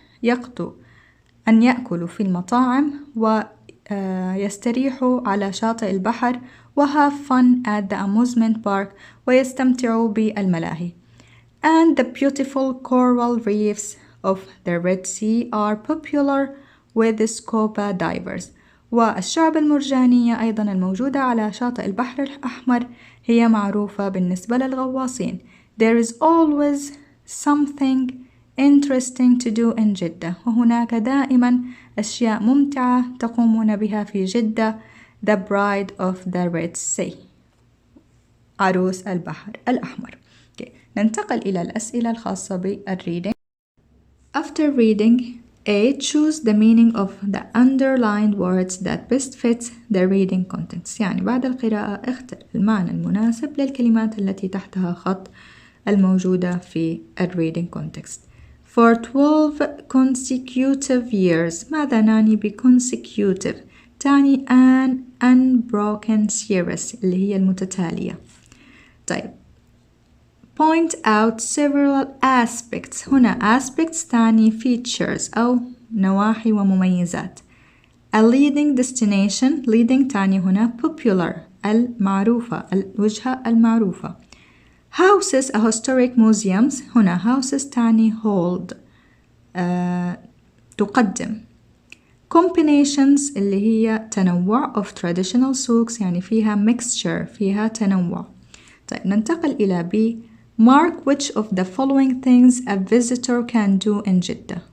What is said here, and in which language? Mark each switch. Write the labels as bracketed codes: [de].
[ar] يقضوا أن يأكلوا في المطاعم ويستريحوا على شاطئ البحر و [en] have fun at the amusement park [ar] ويستمتعوا بالملاهي. [en] And the beautiful coral reefs of the Red Sea are popular with the scuba divers. [ar] والشعب المرجانية أيضا الموجودة على شاطئ البحر الأحمر هي معروفة بالنسبة للغواصين. [en] There is always something interesting to do in Jeddah. [ar] وهناك دائما أشياء ممتعة تقومون بها في جدة. [en] The bride of the Red Sea. [ar] عروس البحر الأحمر. ننتقل إلى الأسئلة الخاصة بالreading. [en] After reading, A. Choose the meaning of the underlined words that best fits the reading contents. [ar] يعني بعد القراءة اختر المعنى المناسب للكلمات التي تحتها خط الموجودة في [en] reading context. For 12 consecutive years. [ar] ماذا نعني ب consecutive؟ تعني [en] an unbroken series [ar] اللي هي المتتالية. طيب. [en] Point out several aspects. [ar] هنا aspects تعني features أو نواحي ومميزات. [en] A leading destination. [ar] Leading تعني هنا popular المعروفة الوجهة المعروفة. [en] Houses a historic museums. [ar] هنا houses تعني hold تقدم. Combinations اللي هي تنوع [en] of traditional souks [ar] يعني فيها mixture فيها تنوع. طيب ننتقل إلى B. [en] Mark which of the following things a visitor can do in Jeddah.